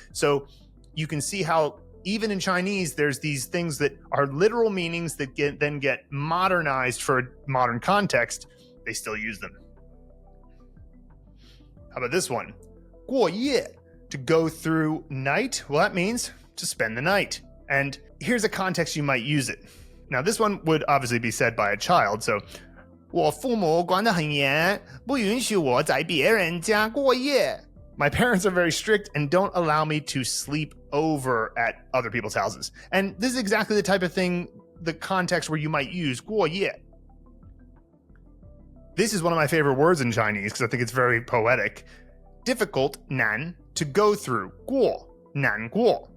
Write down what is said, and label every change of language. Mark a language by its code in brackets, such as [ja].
[en] So you can see how even in Chinese, there's these things that are literal meanings that then get modernized for a modern context. They still use them. How about this one? 过夜, to go through night. Well, that means to spend the night. And here's a context you might use it. Now, this one would obviously be said by a child. [zh] So, 我父母管得很严，不允许我在别人家过夜. [en] My parents are very strict and don't allow me to sleep over at other people's houses. And this is exactly the type of thing, the context where you might use 过夜. This is one of my favorite words in Chinese because I think it's very poetic. Difficult, 难, to go through, 过, 难过.